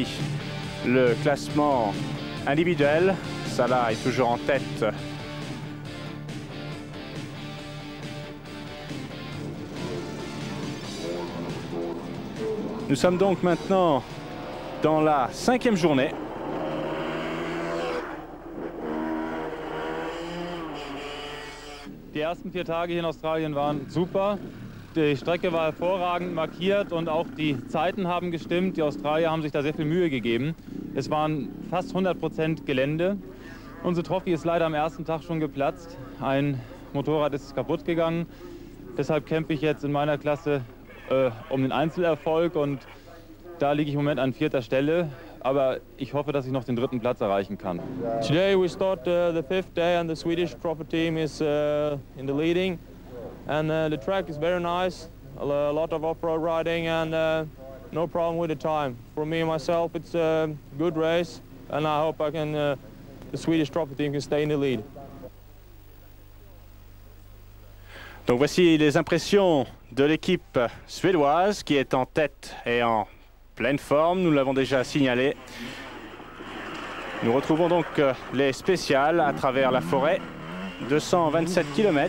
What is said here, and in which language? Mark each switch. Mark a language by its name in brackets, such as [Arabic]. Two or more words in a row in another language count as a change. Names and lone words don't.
[French] Le classement individuel, Salah est toujours en tête. Nous sommes donc maintenant dans la 5e journée. [German] Die ersten 4 Tage hier in Australien waren super. Die Strecke war hervorragend markiert und auch die Zeiten haben gestimmt. Die Australier haben sich da sehr viel Mühe gegeben. Es waren fast 100% Gelände. Unsere Trophy ist leider am ersten Tag schon geplatzt. Ein Motorrad ist kaputt gegangen. Deshalb kämpfe ich jetzt in meiner Klasse um den Einzelerfolg und Da liege ich im Moment an 4. Stelle, aber ich hoffe, dass ich noch den 3. Platz erreichen kann. [English] Today we start the 5th day and the Swedish proper team is in the leading. And the track is very nice, a lot of off-road riding and no problem with the time. For me and myself, it's a good race and I hope the Swedish proper team can stay in the lead. [French] Donc voici les impressions de l'équipe suédoise qui est en tête et en pleine forme, nous l'avons déjà signalé. Nous retrouvons donc les spéciales à travers la forêt, 227 km.